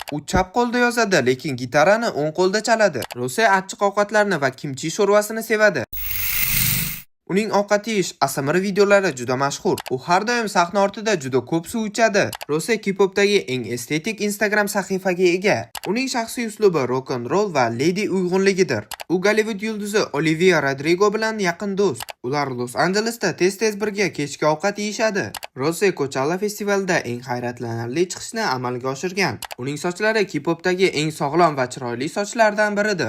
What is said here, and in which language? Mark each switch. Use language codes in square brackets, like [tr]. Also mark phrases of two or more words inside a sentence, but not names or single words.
[uz] U chap qo'lda yozadi, lekin gitarani o'ng qo'lda chaladi. Rose achchiq ovqatlarni va kimchi sho'rvasini sevadi. Uning ovqat yeyish ASMR videolari juda mashhur. U har doim sahna ortida juda ko'p suv ichadi. Rose K-popdagi eng estetik Instagram sahifaga ega. Uning shaxsiy uslubi [en] rock and roll [uz] va lady uyg'unligidir. U Gollivud yulduzi Olivia Rodrigo bilan yaqin do'st. Ular Los Anjelesda tez-tez birga kechki ovqat yeyishadi. Rose Coachella festivalida eng hayratlanarli chiqishni amalga oshirgan. Uning sochlari K-popdagi eng sog'lom va chiroyli sochlardan biridir.